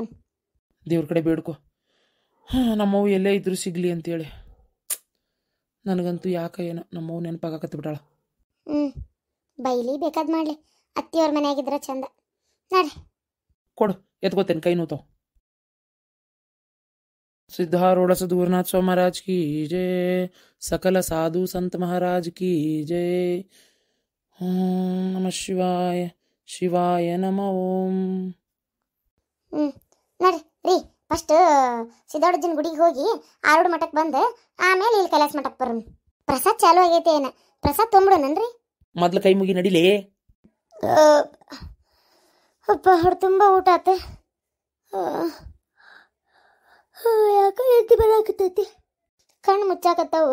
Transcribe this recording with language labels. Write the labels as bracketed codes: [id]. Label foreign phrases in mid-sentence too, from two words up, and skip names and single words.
[kn] ದೇವ್ರ ಕಡೆ ಬೇಡ್ಕೊ, ನಮ್ಮವು ಎಲ್ಲೇ ಇದ್ರು ಸಿಗ್ಲಿ ಅಂತೇಳಿ. ನನಗಂತೂ ಯಾಕೆ ಏನೋ ನಮ್ಮವು ನೆನಪಾಗಕತ್ತ ಬಿಟ್ಟಾಳ. ಬೈಲಿ ಬೇಕಾದ್ ಮಾಡ್ಲಿ, ಅತ್ತಿಯವ್ರ ಮನೆಯಾಗಿದ್ರ ಚಂದ. ನೋಡ್ರಿ ಕೊಡು, ಎತ್ಕೋತೇನೆ, ಕೈ ನೋತಾವ. [hi] सिद्धारूढ़ सद्गुरुनाथ स्वामी महाराज की जय, सकल साधु संत महाराज की जय. [sa] ओम नमः शिवाय, शिवाय नमः ओम. [kn] ನೋಡ್ರಿ ರೀ, ಫಸ್ಟ್ ಸಿದ್ದಾರ್ಜುನ ಗುಡಿಗೆ ಹೋಗಿ ಆರೋಡು ಮಠಕ್ಕೆ ಬಂದು ಆಮೇಲೆ ಇಲ್ಲಿ ಕೈಲಾಸ ಮಠಕ್ಕೆ ಬರೋಣ. ಪ್ರಸಾದ್ ಚಾಲು ಆಗೈತೆ ಏನ, ಪ್ರಸಾದ್ ತೊಂಬಿಡೋಣನ್ರಿ. ಮೊದ್ಲು ಕೈ ಮುಗಿ ನಡಿಲೇ. ಅಪ್ಪ ಹೊಡೆ ತುಂಬ ಊಟ ಆತ, ಯಾಕೆ ಎದ್ದು ಬರಾಕತ್ತೈತಿ, ಕಣ್ಣು ಮುಚ್ಚಾಕತ್ತಾವು.